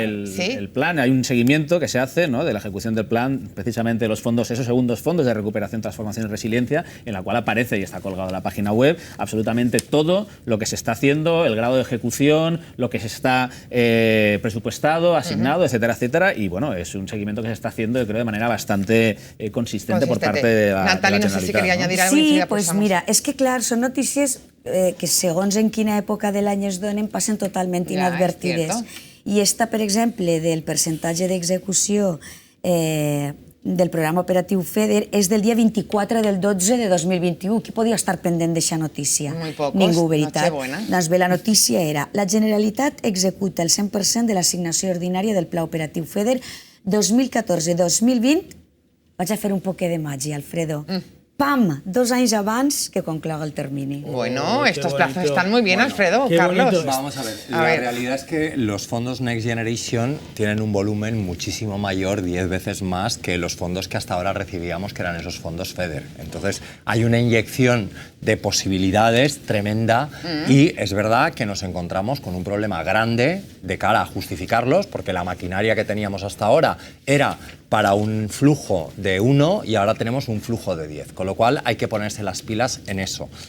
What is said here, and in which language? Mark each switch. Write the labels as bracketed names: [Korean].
[Spanish] el plan, hay un seguimiento que se hace, ¿no?, de la ejecución del plan, precisamente los fondos, esos segundos fondos de recuperación, transformación y resiliencia, en la cual aparece y está colgado en la página web absolutamente todo lo que se está haciendo, el grado de ejecución, lo que se está presupuestado, asignado, etcétera, etcétera, y bueno, es un seguimiento que se está haciendo, yo creo, de manera bastante consistente por parte de la Natali, no sé si quería añadir algo. [Catalan] Sí, pues mira, és que clar, són notícies que segons en quina època de l'any es donen passen totalment inadvertides. I esta, per exemple, del percentatge d'execució del programa operatiu FEDER és del dia 24 del 12 de 2021. Qui podia estar pendent d'aquesta notícia? Ningú, veritat. Doncs bé, la notícia era: la Generalitat executa el 100% de l'assignació ordinària del Pla Operatiu FEDER 2014-2020. Vaig a fer un poquet de màgia, Alfredo. ¡Pam! 2 anys abans que concloga el termini. [Spanish] Bueno, estos plazos están muy bien, Alfredo, Carlos. Vamos a ver, la realidad es que los fondos Next Generation tienen un volumen muchísimo mayor, 10 veces más que los fondos que hasta ahora recibíamos, que eran esos fondos FEDER. Entonces, hay una inyección de posibilidades tremenda y es verdad que nos encontramos con un problema grande de cara a justificarlos, porque la maquinaria que teníamos hasta ahora era para un flujo de 1 y ahora tenemos un flujo de 10, con lo cual hay que ponerse las pilas en eso.